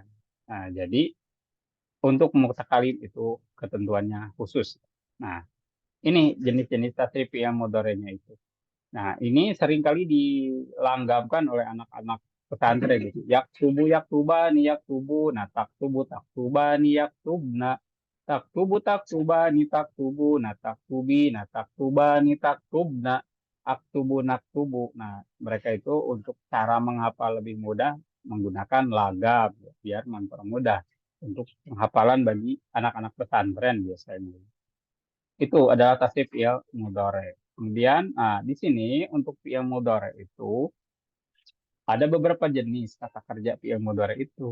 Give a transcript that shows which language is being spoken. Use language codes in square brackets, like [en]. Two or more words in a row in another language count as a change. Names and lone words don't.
[id] Nah, jadi untuk mutakalim itu ketentuannya khusus. Nah, ini jenis-jenis tasrif yang mudhari'nya itu. Nah, ini seringkali dilanggamkan oleh anak-anak pesantren gitu. [ar] يكتب يكتبان يكتب, nah تكتب تكتبان يكتبن, تكتب تكتبان تكتب, nah taktubi nah تكتبان تكتبن أكتب نكتب. [id] Nah, mereka itu untuk cara menghafal lebih mudah menggunakan lagam ya, biar mempermudah untuk penghafalan bagi anak-anak pesantren biasanya. Itu adalah tasrif [ar] فعل مضارع. [id] Kemudian, di sini untuk [ar] فعل مضارع [id] itu ada beberapa jenis kata kerja [ar] فعل مضارع [id] itu.